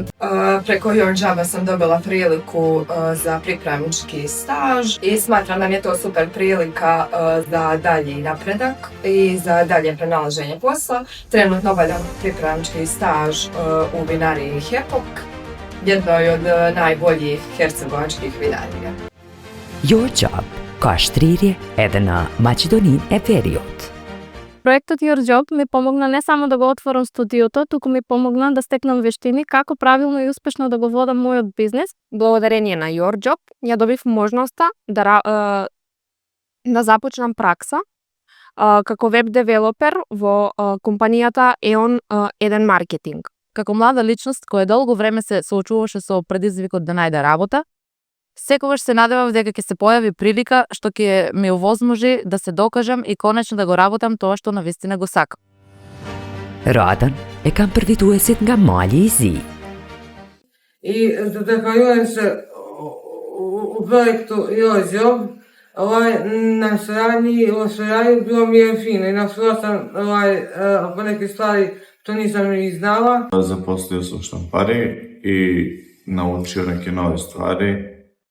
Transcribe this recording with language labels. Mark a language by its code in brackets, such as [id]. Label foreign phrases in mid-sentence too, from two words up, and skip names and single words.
[bs] Preko Your Joba sam dobila priliku za pripravnički staž i smatram da mi je to super prilika za dalji napredak i za dalje pronalaženje posla. Trenutno obavljam pripravnički staž u vinariji Hepok, jednoj od najboljih hercegovačkih vinarija. [sq] Your Job ka shtrirje edhe në Maqedonin e Veriut. [mk] Projektот Your Job mi помогна не само да го отворам студиото, туку ми помогна да стекнам вештини како правилно и успешно да го водам мојот бизнес. Благодарение на Your Job ја добив можноста да започнам пракса како веб девелопер во компанијата EON Eden Marketing. Како млада личност која долго време се соочуваше со предизвикот да најде работа, секогаш се надевав дека ќе се појави прилика што ќе ми овозможи да се докажам и конечно да го работам тоа што навистина го сакам. [sq] Radën e kam përfituesit nga mali I zi. [sr] I zahvaljujem se u projektu Your Job na saradnji, o saradnji bilo mi je fino i naučila sam po neke stvari što nisam ni znala. Zaposlio sam štampari i naučio neke nove stvari.